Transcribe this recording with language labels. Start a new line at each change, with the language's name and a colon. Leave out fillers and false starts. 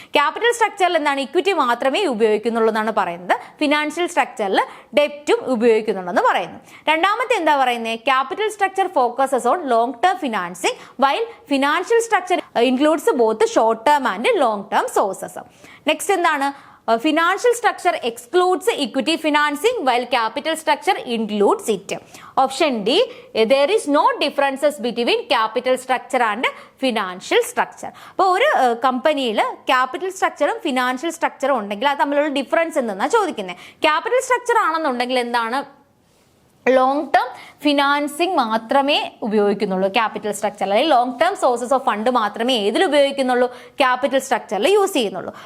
Malayalam: Capital സ്ട്രക്ചറിൽ എന്താണ്? Equity മാത്രമേ ഉപയോഗിക്കുന്നുള്ളൂ എന്നാണ് പറയുന്നത്. ഫിനാൻഷ്യൽ സ്ട്രക്ചറിൽ ഡെപ്റ്റും ഉപയോഗിക്കുന്നുണ്ടെന്ന് പറയുന്നു. രണ്ടാമത്തെ എന്താ പറയുന്നത്?
English: Capital structure focuses on long term financing while financial structure includes both short term and long term sources.
Malayalam: Next എന്താണ്?
English: Financial structure excludes equity financing while capital structure includes it. Option D, there is no differences between capital structure and financial structure.
Malayalam: അപ്പോൾ ഒരു കമ്പനിയിൽ capital സ്ട്രക്ചറും financial സ്ട്രക്ചറും ഉണ്ടെങ്കിൽ അത് തമ്മിലുള്ള difference എന്തെന്നാണ് ചോദിക്കുന്നത്. Capital structure ആണെന്നുണ്ടെങ്കിൽ എന്താണ്? ലോങ് ടേം ഫിനാൻസിങ് മാത്രമേ ഉപയോഗിക്കുന്നുള്ളൂ ക്യാപിറ്റൽ സ്ട്രക്ചറിൽ. അല്ലെങ്കിൽ long term sources of fund മാത്രമേ ഏതിൽ ഉപയോഗിക്കുന്നുള്ളൂ? ക്യാപിറ്റൽ സ്ട്രക്ചറിൽ യൂസ് ചെയ്യുന്നുള്ളൂ.